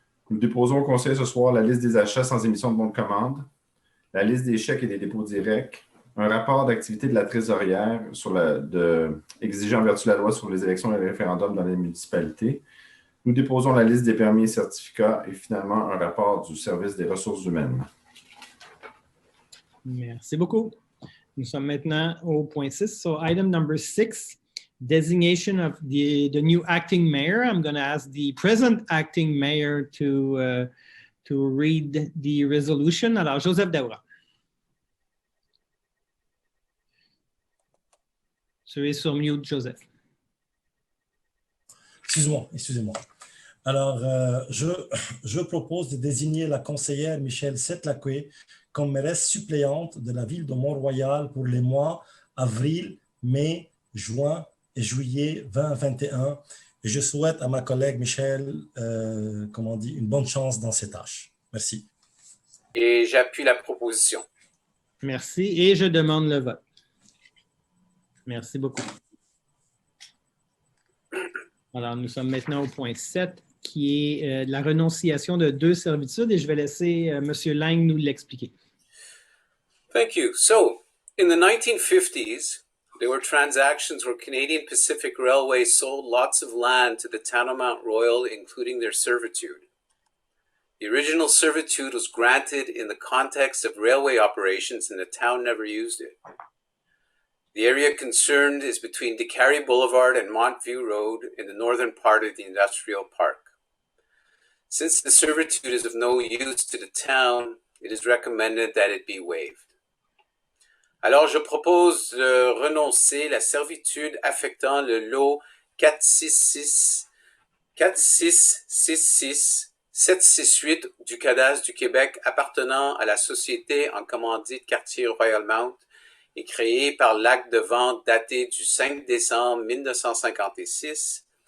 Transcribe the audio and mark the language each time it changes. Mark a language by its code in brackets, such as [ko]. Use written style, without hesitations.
[fr] Nous déposons au conseil ce soir la liste des achats sans émission de bons de commande, la liste des chèques et des dépôts directs, un rapport d'activité de la trésorière exigé en vertu de la loi sur les élections et les référendums dans les municipalités. Nous déposons la liste des permis et certificats et finalement un rapport du service des ressources humaines. Merci beaucoup. Nous sommes maintenant au point 6. [en] So item number 6, designation of the new acting mayor. I'm going to ask the present acting mayor to read the resolution. [fr] Alors, Joseph Daoura. Tu es sur mute, Joseph. Excusez-moi. Alors, je propose de désigner la conseillère Michèle Setlakwe comme mairesse suppléante de la ville de Mont-Royal pour les mois avril, mai, juin et juillet 2021. Et je souhaite à ma collègue Michèle, une bonne chance dans ses tâches. Merci. Et j'appuie la proposition. Merci. Et je demande le vote. Merci beaucoup. Alors, nous sommes maintenant au point 7, qui est la renonciation de 2 servitudes, et je vais laisser M. Lang nous l'expliquer. [en] Thank you. So, in the 1950s, there were transactions where Canadian Pacific Railway sold lots of land to the town of Mount Royal, including their servitude. The original servitude was granted in the context of railway operations, and the town never used it. The area concerned is between DeCarry Boulevard and Montview Road in the northern part of the industrial park. Since the servitude is of no use to the town, it is recommended that it be waived. [fr] Alors, je propose de renoncer la servitude affectant le lot 4666768 du cadastre du Québec appartenant à la société en commandite Quartier Royalmount et créée par l'acte de vente daté du 5 décembre 1956